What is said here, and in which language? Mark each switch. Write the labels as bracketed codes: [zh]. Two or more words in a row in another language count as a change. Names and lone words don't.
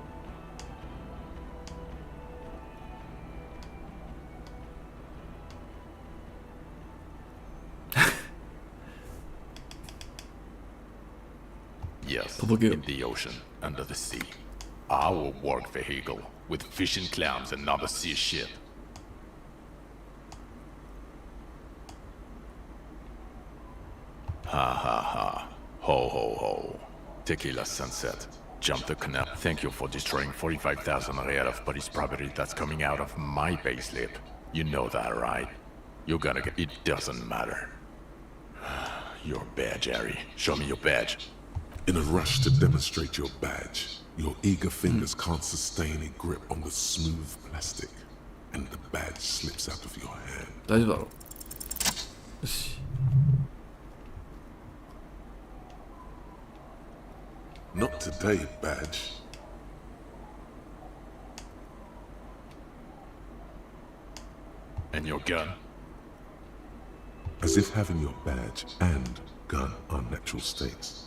[en] Yes, in the ocean, under the sea. Our work vehicle, with fishing clams and other sea shit. Ha ha ha. Ho ho ho. Tequila sunset. Jump the canal. Thank you for destroying 45,000 real of police property that's coming out of my payslip. You know that, right? You're gonna get... It doesn't matter. Your badge, Harry. Show me your badge. In a rush to demonstrate your badge, your eager fingers can't sustain a grip on the smooth plastic, and the badge slips out of your hand. [ja] 大丈夫だろう。よし。 [en] Not today, badge. And your gun? As if having your badge and gun are natural states.